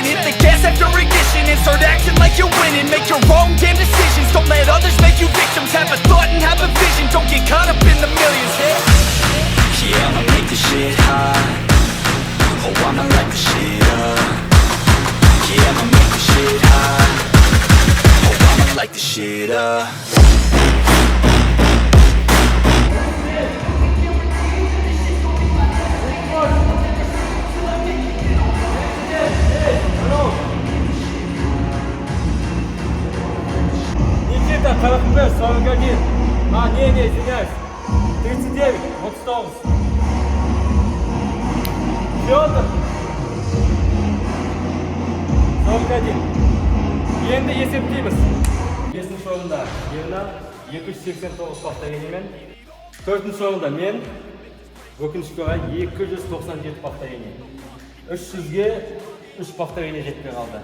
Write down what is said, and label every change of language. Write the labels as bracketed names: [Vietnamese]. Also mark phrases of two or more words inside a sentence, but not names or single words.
[English] Hit the gas after ignition and start acting like you're winning. Make your own damn decisions, don't let others make you victims. Have a thought and have a vision, don't get caught up in the millions. Yeah, I'ma make this shit hot. Oh, I'ma light the shit up. Yeah, I'ma make this shit hot. Oh, I'ma light the shit up. [Russian] Никита, 45, 41. А, не, извиняюсь. 39, 39. Фёдор. 41. [Kazakh] Енді есептейміз. 5-ші орында Ерна 289 повторениемен. 4-ші орында мен өкінішке орай 297 повторение. 300-ге 3 повторение жетпей қалды.